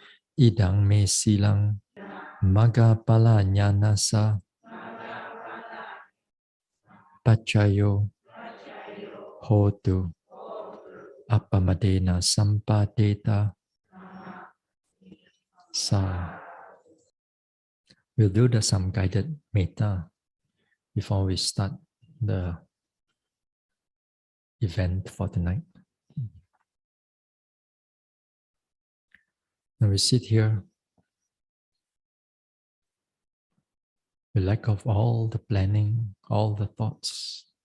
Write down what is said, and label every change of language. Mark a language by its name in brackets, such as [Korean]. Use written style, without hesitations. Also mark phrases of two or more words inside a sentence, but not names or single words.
[Pali] idang me silang magapala nyanasa pachayo hotu apamadena sampadeta sa. [English] We'll do some guided metta before we start the event for tonight. Now we sit here, we let go of all the planning, all the thoughts.